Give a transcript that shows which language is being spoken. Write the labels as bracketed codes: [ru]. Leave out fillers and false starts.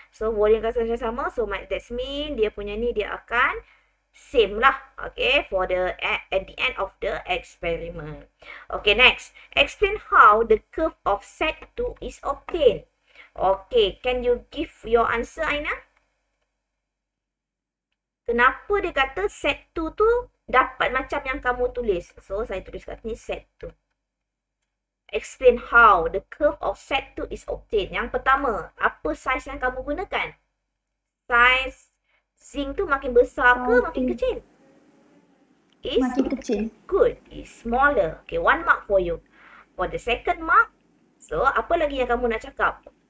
[en] So, volume and concentration sama. So, that's mean [ms] dia punya ni dia akan [en] same lah. Okay, for the at the end of the experiment. Okay, next. Explain how the curve of set 2 is obtained. Okay, can you give your answer, Aina? [ms] Kenapa dia kata set 2 tu dapat macam yang kamu tulis? So, saya tulis kat sini set 2. [en] Explain how the curve of set 2 is obtained. [ms] Yang pertama, apa size yang kamu gunakan? Size zinc tu makin besar ke makin kecil? Makin kecil. [en] Good. Is smaller. Okay, 1 mark for you. For the second mark, [ms] so apa lagi yang kamu nak cakap?